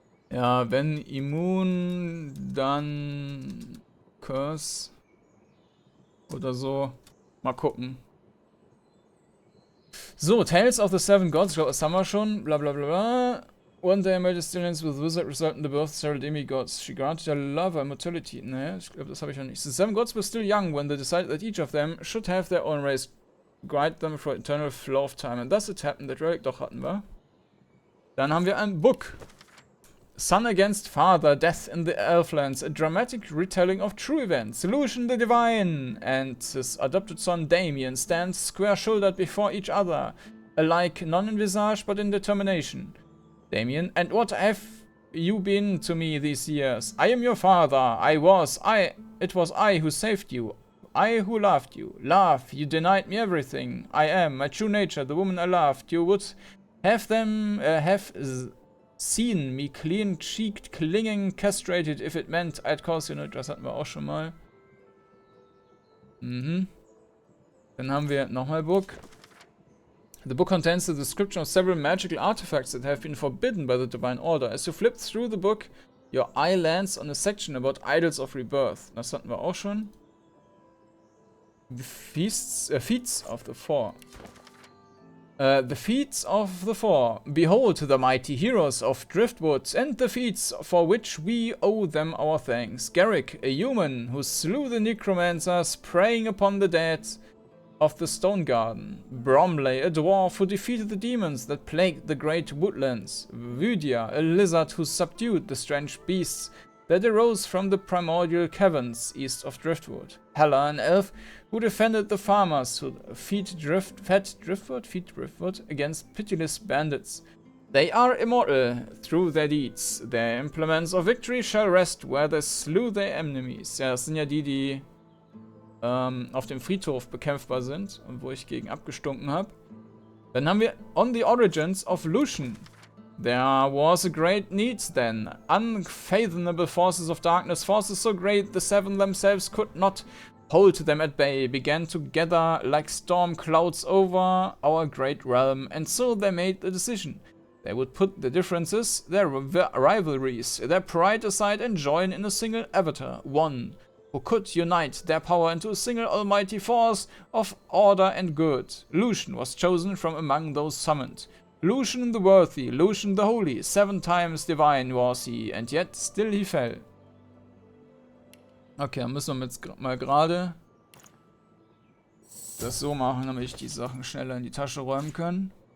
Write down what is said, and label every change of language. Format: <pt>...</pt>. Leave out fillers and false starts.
<de>Ja, wenn immun, dann Curse oder so. Mal gucken. So, Tales of the Seven Gods, ich glaube, das haben wir schon. Bla bla bla bla.</de> <en>One day I made a stillness with wizard result in the birth of several demigods. She granted her love and mortality.</en> <de>Naja, ich glaube, das habe ich noch nicht.</de> <en>The Seven Gods were still young when they decided that each of them should have their own race. Guide them for eternal flow of time. And thus it happened that Relic</en> <de>doch hatten wir. Dann haben wir ein</de> <en>Book. Son against Father, Death in the Elflands, a dramatic retelling of true events. Lucian the Divine and his adopted son Damien stand square-shouldered before each other, alike non in visage but in determination. Damien, and what have you been to me these years? I am your father. It was I who saved you. I who loved you. Love, you denied me everything. I am, my true nature, the woman I loved. You would have seen me clean-cheeked, clinging, castrated, if it meant I'd cause you no.</en> <de>Das hatten wir auch schon mal. Dann haben wir nochmal Book.</de> <en>The book contains the description of several magical artifacts that have been forbidden by the Divine Order. As you flip through the book, your eye lands on a section about idols of rebirth.</en> <de>Das hatten wir auch schon.</de> <en>The feats of the Four. The feats of the Four. Behold the mighty heroes of Driftwood, and the feats for which we owe them our thanks. Garrick, a human who slew the necromancers preying upon the dead of the Stone Garden. Bromley, a dwarf who defeated the demons that plagued the great woodlands. Vydia, a lizard who subdued the strange beasts that arose from the primordial caverns east of Driftwood. Hela, an elf who defended the farmers who feed Driftwood against pitiless bandits. They are immortal through their deeds. Their implements of victory shall rest where they slew their enemies.</en> <de>Ja, das sind ja die auf dem Friedhof bekämpfbar sind und wo ich gegen abgestunken habe. Dann haben wir On the Origins of Lucian.</de> <en>There was a great need then. Unfathomable forces of darkness, forces so great the seven themselves could not hold them at bay, began to gather like storm clouds over our great realm, and so they made the decision. They would put their differences, their rivalries, their pride aside and join in a single avatar, one, who could unite their power into a single almighty force of order and good. Lucian was chosen from among those summoned. Lucian the worthy, Lucian the holy, 7 times divine was he, and yet still he fell.</en> <de>Okay, dann müssen wir jetzt mal gerade das so machen, damit ich die Sachen schneller in die Tasche räumen kann.</de>